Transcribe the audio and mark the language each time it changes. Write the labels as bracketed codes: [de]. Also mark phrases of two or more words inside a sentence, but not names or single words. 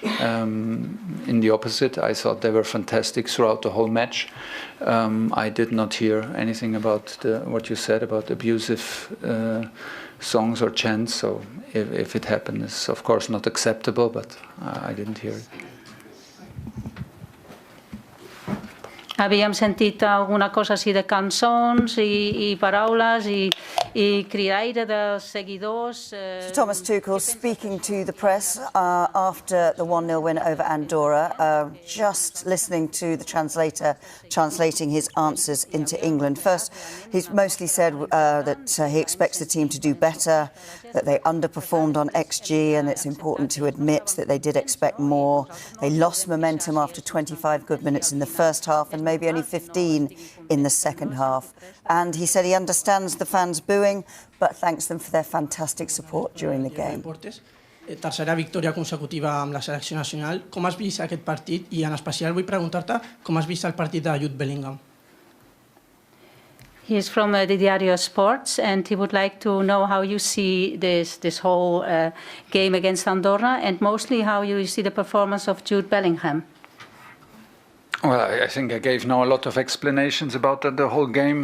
[en] In the opposite, I thought they were fantastic throughout the whole match. I did not hear anything about what you said about abusive songs or chants. So if it happened, it's of course not acceptable, but I didn't hear it. [ca] Havíem sentit alguna cosa així de cançons i paraules i cridaire dels seguidors. [en] Thomas Tuchel speaking to the press after the 1-0 win over Andorra, just listening to the translator translating his answers into England. First, he's mostly said that he expects the team to do better, that they underperformed on XG, and it's important to admit that they did expect more. They lost momentum after 25 good minutes in the first half and maybe only 15 in the second half. And he said he understands the fans booing, but thanks them for their fantastic support during the game. [ca] Tercera victòria consecutiva amb la selecció nacional. Com has vist aquest partit? I en especial vull preguntar-te com has vist el partit de Jude Bellingham. [en] He is from the Diario Sports, and he would like to know how you see this whole game against Andorra, and mostly how you see the performance of Jude Bellingham. Well, I think I gave now a lot of explanations about the whole game.